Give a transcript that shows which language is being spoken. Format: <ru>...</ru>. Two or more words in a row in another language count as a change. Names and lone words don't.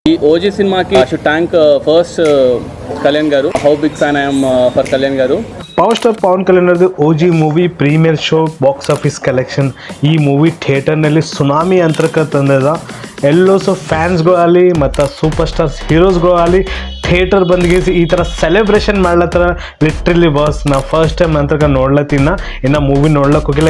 <te>ఈ ఓజీ సినిమాకి</te> <en>should thank first</en> <te>కళ్యాణ్ గారు.</te> <en>how big fan I'm for కళ్యాణ్ గారు. power star ಪವನ್ ಕಲ್ಯಾಣ್ ಅವ್ರದ್ದು ಓಜಿ movie premiere show box office collection.</en> <kn>ಈ ಮೂವಿ ಥಿಯೇಟರ್ನಲ್ಲಿ ಸುನಾಮಿ ಅಂತರ್ಕ ತಂದದ. ಎಲ್ಲೋ ಸೊ ಫ್ಯಾನ್ಸ್ಗೂ ಆಗಲಿ ಮತ್ತು</kn> <en>super stars</en> <kn>ಹೀರೋಸ್ಗೂ ಆಗಲಿ ಥಿಯೇಟರ್ ಬಂದ್ಗೇಸಿ ಈ ಥರ ಸೆಲೆಬ್ರೇಷನ್ ಮಾಡ್ಲತ್ತರ.</kn> <en>literally boss</en> <kn>ನಾ</kn> <en>first time</en> <kn>ಅಂತರ್ಕ ನೋಡ್ಲತ್ತಿನ, ಇನ್ನು ಮೂವಿ ನೋಡ್ಲಕ್ಕೆ ಹೋಗಿಲ್ಲ.</kn>